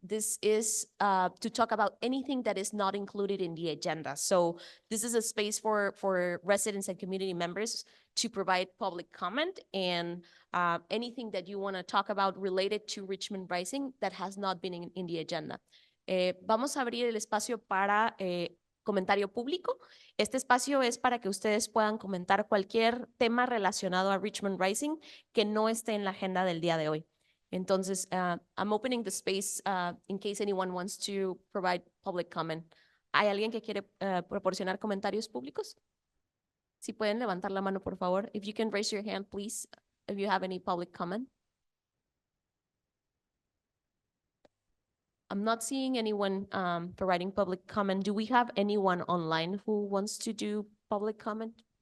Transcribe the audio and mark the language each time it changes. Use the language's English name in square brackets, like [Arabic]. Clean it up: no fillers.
[English] This is to talk about anything that is not included in the agenda. So this is a space for residents and community members to provide public comment and anything that you want to talk about related to Richmond Rising that has not been in the agenda. [Spanish] Vamos a abrir el espacio para comentario público. Este espacio es para que ustedes puedan comentar cualquier tema relacionado a Richmond Rising que no esté en la agenda del día de hoy. [English] Entonces, I'm opening the space in case anyone wants to provide public comment. [Spanish] ¿Hay alguien que quiere proporcionar comentarios públicos? Si pueden levantar la mano, por favor. [English] If you can raise your hand, please, if you have any public comment. I'm not seeing anyone providing public comment. Do we have anyone online who wants to do public comment?